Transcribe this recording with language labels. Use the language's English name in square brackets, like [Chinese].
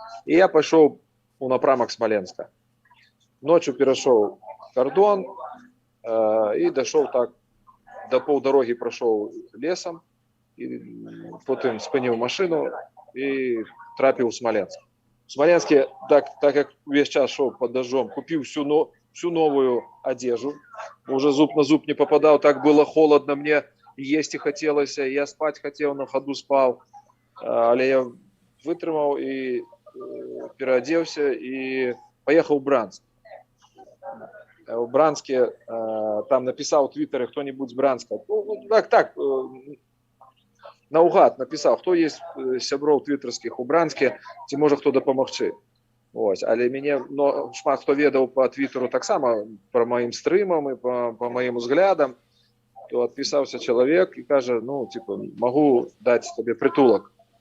[Ukrainian] І я пішов у напрямок Смоленська. Ночью перейшов кордон і дійшов так, до півдороги пройшов лісом, і потім спинив машину і трапив у Смоленськ. [Russian] В Смоленске, так як весь час шел под дождем, купил всю новую одежду. Уже зуб на зуб не попадал, так было холодно, мне есть и хотелось, я спать хотел, на ходу спал. Але я вытримал и переоделся и поехал в Брянск. В Брянске там написал в Твиттере кто-нибудь с Брянска. [Ukrainian] Ну, так, наугад написав, хто є сябров твіттерських у Брянське, ці може хто допомогти. Ось, але мене шмат хто ведав по Твіттеру так само, по моїм стримам і по моїм взглядам, то відписався чоловік і каже, ну, типу, можу дати тобі притулок.